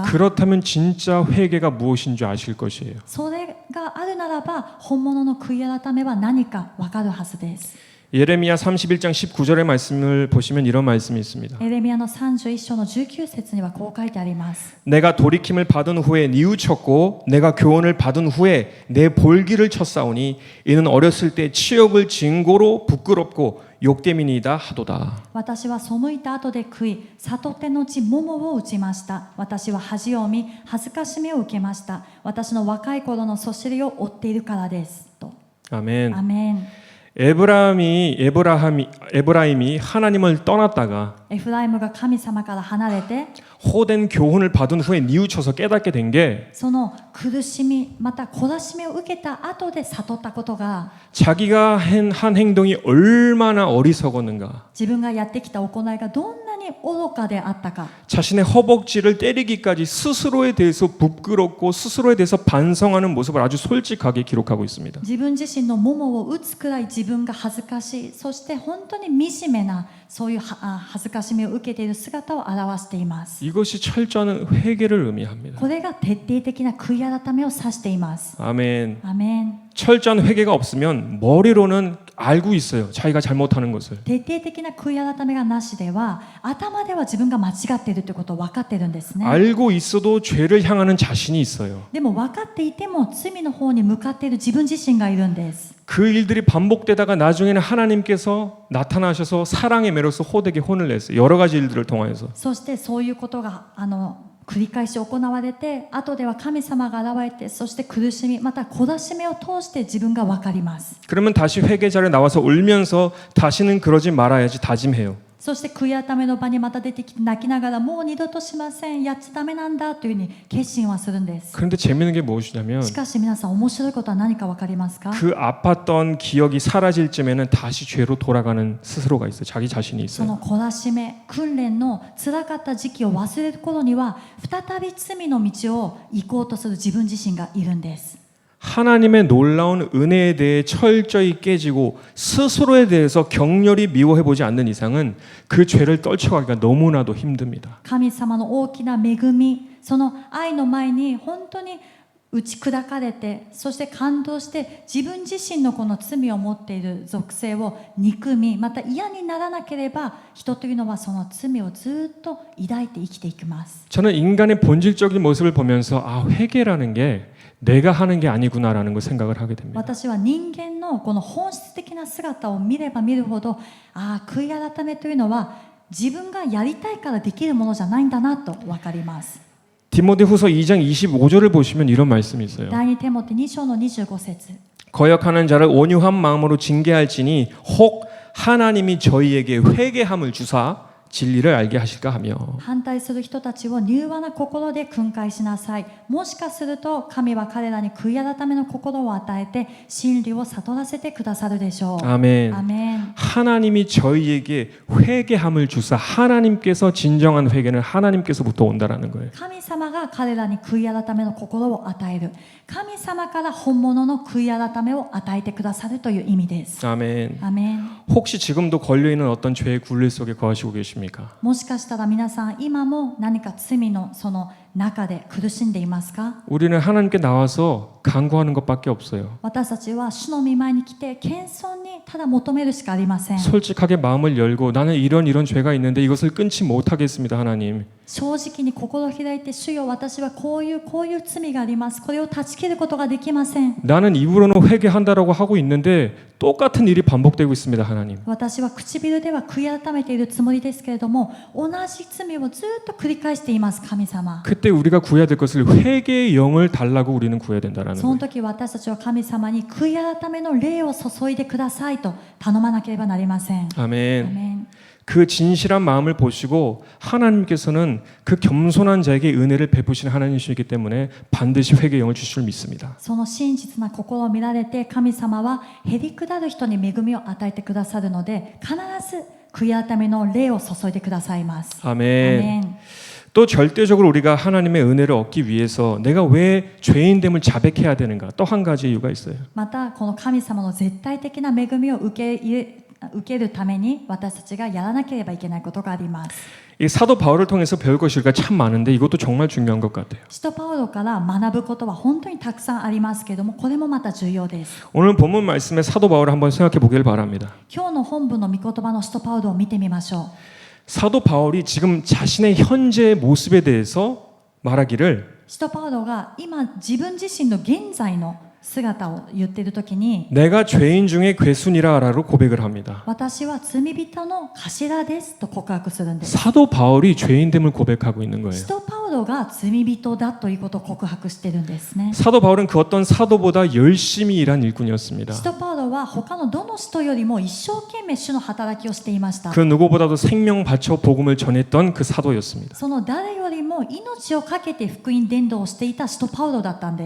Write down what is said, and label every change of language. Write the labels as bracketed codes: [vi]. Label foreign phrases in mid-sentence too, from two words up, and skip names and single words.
[ko] 그렇다면 진짜 회개가 무엇인 줄 아실 것이에요. [ja] それがあるならば本物の悔い改めは何か分かるはずです。 [ko] 예레미야 31장 19절의 말씀을 보시면 이런 말씀이 있습니다. [ja] エレミヤの31章の19節にはこう書いてあります。 [ko] 내가 돌이킴을 받은 후에 뉘우쳤고 내가 교훈을 받은 후에 내 볼기를 쳤사오니 이는 어렸을 때 치욕을 증거로 부끄럽고 욕됨이니이다 하도다. [ja] 私は背いた後で悔い、悟ってのち桃を打ちました。私は恥を見、恥ずかしめを受けました。私の若い頃のそしりを追っているからですと。 [ko] 아멘. [ja] アメン。 [ko] 에브라임이 하나님을 떠났다가 [ja] エフライムが神様から離れて、 [ko] 호된 교훈을 받은 후에 뉘우쳐서 깨닫게 된 게 [ja] その苦しみ、また懲らしめを受けた後で悟ったことが、 [ko] 자기가 한 행동이 얼마나 어리석었는가, [ja] 自分がやってきた行いがどんなに愚かであったか、 [ko] 자신의 허벅지를 때리기까지 스스로에 대해서 부끄럽고 스스로에 대해서 반성하는 모습을 아주 솔직하게 기록하고 있습니다. [ja] 自分自身の桃を打つくらい自分が恥ずかしい、そして本当に惨めなそういう恥ずかしめを受けている姿を表しています。 [ko] 이것이 철저한 회개를 의미합니다. [ja] これが徹底的な悔い改めを指しています。 [ko] 아멘. [ja] アメン。 [ko] 철저한 회개가 없으면 머리로는 알고 있어요. 자기가 잘못하는 것을. [ja] 徹底的な悔い改めがなしでは、頭では自分が間違っているということを分かっているんですね。 [ko] 알고 있어도 죄를 향하는 자신이 있어요. [ja] でも分かっていても罪の方に向かっている自分自身がいるんです。 [ko] 그 일들이 반복되다가 나중에는 하나님께서 나타나셔서 사랑의 매로서 호되게 혼을 냈어요. 여러 가지 일들을 통하여서. [ja] そしてそういうことが繰り返し行われて、後では神様が現れて、そして苦しみ、また懲らしめを通して自分が分かります。 [ko] 그러면 다시 회개자를 나와서 울면서 다시는 그러지 말아야지 다짐해요. [ja] そして悔い改めの場にまた出てきて泣きながら、もう二度としません、やっちゃダメなんだというふうに決心はするんです。 [ko] 그런데 재밌는 게 무엇이냐면 [ja] しかし皆さん、面白いことは何か分かりますか？ [ko] 그 아팠던 기억이 사라질 쯤에는 다시 죄로 돌아가는 스스로가 있어요. 자기 자신이 [ja] その [ko] 있어요. [ja] 懲らしめ、訓練の辛かった時期を忘れる頃には、再び罪の道を行こうとする自分自身がいるんです。 [ko] 하나님의 놀라운 은혜에 대해 철저히 깨지고 스스로에 대해서 격렬히 미워해 보지 않는 이상은 그 죄를 떨쳐가기가 너무나도 힘듭니다. [ja] 神様の大きな恵み、その愛の前に本当に打ち砕かれて、そして感動して自分自身のこの罪を持っている属性を憎み、また嫌にならなければ、人というのはその罪をずっと抱いて生きていきます。 [ko] 저는 인간의 본질적인 모습을 보면서 회개라는 게 내가 하는 게 아니구나라는 걸 생각을 하게 됩니다. [ja] 私は人間のこの本質的な姿を見れば見るほど、悔い改めというのは自分がやりたいからできるものじゃないんだなと分かります。 [ko] 디모데후서 2장 25절을 보시면 이런 말씀이 있어요. [ja] 第2テモテ2章の25節 [ko] 거역하는 자를 온유한 마음으로 징계할지니 혹 하나님이 저희에게 회개함을 주사 진리를 알게 하실까 하며. [ja] 反対する人たちを柔和な心で訓戒しなさい。もしかすると神は彼らに悔い改めの心を与えて真理を悟らせてくださるでしょう。 [ko] 아멘. [ja] アメン。 [ko] 하나님이 저희에게 회개함을 주사 하나님께서 진정한 회개는 하나님께서부터 온다라는 거예요. [ja] 神様が彼らに悔い改めの心を与える。神様から本物の悔い改めを与えてくださるという意味です。 [ko] 아멘. [ja] アメン。 [ko] 혹시 지금도 걸려 있는 어떤 죄의 굴레 속에 거하시고 계십니까? [ja] もしかしたら皆さん今も何か罪のその中で苦しんでいますか？ [ko] 우리는 하나님께 나와서 간구하는 것밖에 없어요. [ja] 私たちは主の御前に来て謙遜にただ求めるしかありません。 [ko] 솔직하게 마음을 열고 나는 이런 죄가 있는데 이것을 끊지 못하겠습니다, 하나님. [ja] 正直に心を開いて、主よ、私はこういう罪があります。これを断ち切ることができません。 [ko] 나는 입으로는 회개한다라고 하고 있는데 똑같은 일이 반복되고 있습니다, 하나님. [ja] 私は唇では悔い改めているつもりですけれども、同じ罪をずっと繰り返しています、神様。 [ko] 그때 우리가 구해야 될 것을 회개의 영을 달라고 우리는 구해야 된다라는 [ja] その [ko] 거예요. [ja] 時私たちは神様に悔い改めの霊を注いでくださいと頼まなければなりません。 [ko] 아멘. [ja] アメン。 [ko] 그 진실한 마음을 보시고 하나님께서는 그 겸손한 자에게 은혜를 베푸시는 하나님이시기 때문에 반드시 회개의 영을 주실 줄 믿습니다. [ja] その真実な心を見られて、神様はへりくだる人に恵みを与えてくださるので、必ず悔い改めの霊を注いでくださいます。 [ko] 아멘. [ja] アメン。 [ko] 또 절대적으로 우리가 하나님의 은혜를 얻기 위해서 내가 왜 죄인됨을 자백해야 되는가? 또 한 가지 이유가 있어요. [ja] またこの神様の絶対的な恵みを受けるために私たちがやらなければいけないことがあります。 [ko] 이 사도 바울을 통해서 배울 것이 참 많은데 이것도 정말 중요한 것 같아요. [ja] 使徒パウロから学ぶことは本当にたくさんありますけれども、これもまた重要です。 [ko] 오늘 본문 말씀에 사도 바울을 한번 생각해 보길 바랍니다. [ja] 今日の本文の御言葉の使徒パウロを見てみましょう。 [ko] 사도 바울이 지금 자신의 현재 모습에 대해서 말하기를 [ja] 使徒パウロが今自分自身の現在の姿を言っているときに、 [ko] 내가 죄인 중에 괴순이라라고 고백을 합니다. [ja] 私は罪人の頭ですと告白するんです。 [ko] 사도 바울이 죄인됨을 고백하고 있는 거예요. [ja] 使徒パウロが罪人だということを告白しているんですね。 [ko] 사도 바울은 그 어떤 사도보다 열심히 일한 일꾼이었습니다. [ja] 使徒パウロは他のどの使徒よりも一生懸命主の働きをしていました。 [ko] 그 누구보다도 생명 바쳐 복음을 전했던 그 사도였습니다. [ja] その誰よりも命を懸けて福音伝道をしていた使徒パウロだったんです。